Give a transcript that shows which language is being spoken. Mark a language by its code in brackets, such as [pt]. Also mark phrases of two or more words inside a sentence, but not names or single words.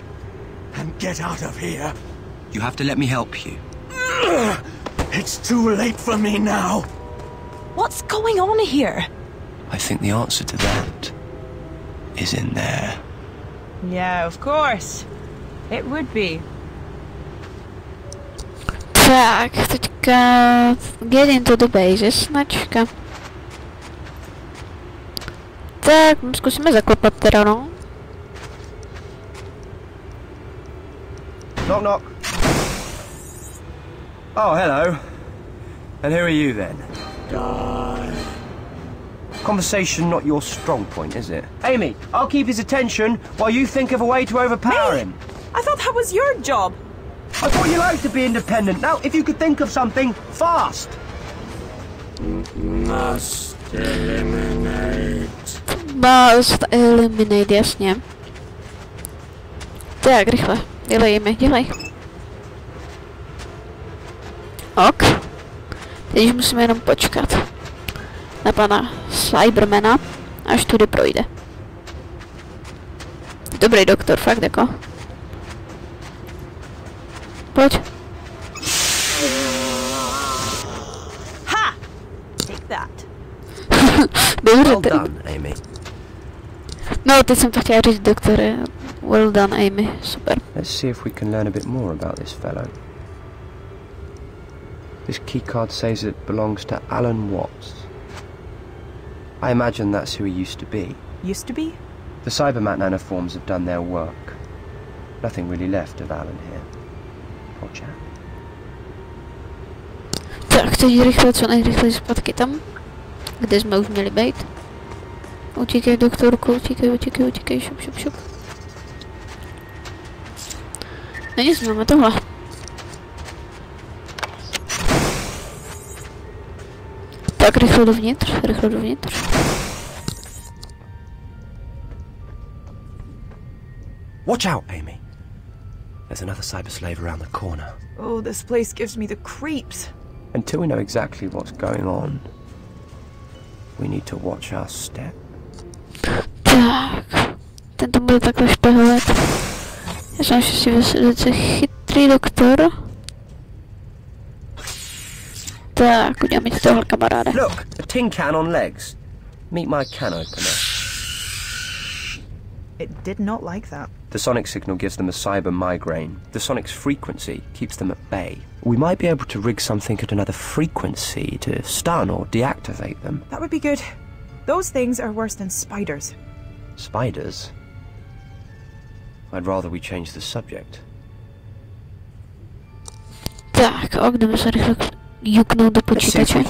[en] And get out of here. You have to let me help you. It's too late for me now. What's going on here? I think the answer to that is in there. Yeah, of course. It would be. [cs] Tak, teďka [en] get into the base, [cs] značka. Tak, zkusíme zaklepat teda, no. [en] Knock, knock. Oh, hello. And who are you then? Conversation not your strong point, is it? Amy, I'll keep his attention while you think of a way to overpower him. I thought that was your job. I thought you liked to be independent. Now, if you could think of something, fast. Must eliminate. Must eliminate, [cs] jasně. Tak, rychle. Dělej mi, dělej. Ok. Teď už musíme jenom počkat na pana Cybermana, až tudy projde. Dobrý doktor, fakt jako. Pojď. Ha! [en] Take that. [cs] Dobře, [en] Well done, Amy. [cs] no, teď jsem to chtěla říct, doktore. [en] Well done, Amy. Super. Let's see if we can learn a bit more about this fellow. This keycard says it belongs to Alan Watts. I imagine that's who he used to be. Used to be? The Cybermat nanoforms have done their work. Nothing really left of Alan here. Poor chap. [cs] Tak, teď rychle, co nejrychleji zpátky tam, kde jsme už měli být. Utíkej, doktorku, utíkej, utíkej, utíkej, šup, šup, šup. No nic, máme tohle. Tak, rychle dovnitř, rychle dovnitř. [en] Watch out, Amy. There's another cyber slave around the corner. Oh, this place gives me the creeps. Until we know exactly what's going on, we need to watch our step. [cs] Tak, ten to bude takhle špehovat. Já jsem si velice chytrý doktor. Tak, uděláme ti tohle, kamaráde. [en] Look, a tin can on legs. Meet my can opener. It did not like that. The sonic signal gives them a cyber migraine. The sonic's frequency keeps them at bay. We might be able to rig something at another frequency to stun or deactivate them. That would be good. Those things are worse than spiders. Spiders? I'd rather we change the subject. [cs] Tak, jdeme se rychle juknout do [en] Let's see if [cs] počítače.